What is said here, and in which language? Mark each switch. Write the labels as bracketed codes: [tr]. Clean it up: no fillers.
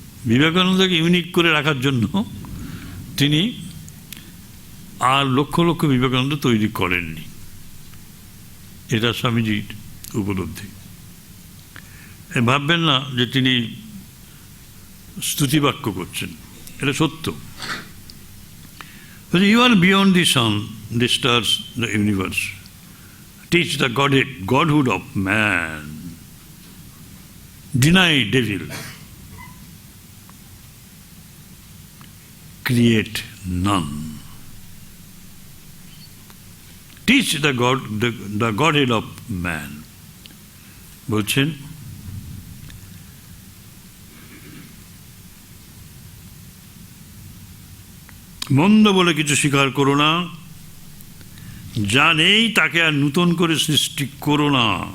[bn] বিবেকানন্দকে unique করে রাখার জন্য তিনি আর লক্ষ লক্ষ বিবেকানন্দ তৈরি করেননি। এটা স্বামীজির উপলব্ধি। ভাববেন না যে তিনি স্তুতিবাক্য করছেন, এটা সত্য। [en] You are beyond the sun, the stars, the universe. Teach the godhood of man. Deny devil. Create none. Teach the godhead of man. [bn] বলছেন মন্দ বলে কিছু স্বীকার করো না, যা নেই তাকে আর নূতন করে সৃষ্টি করো না।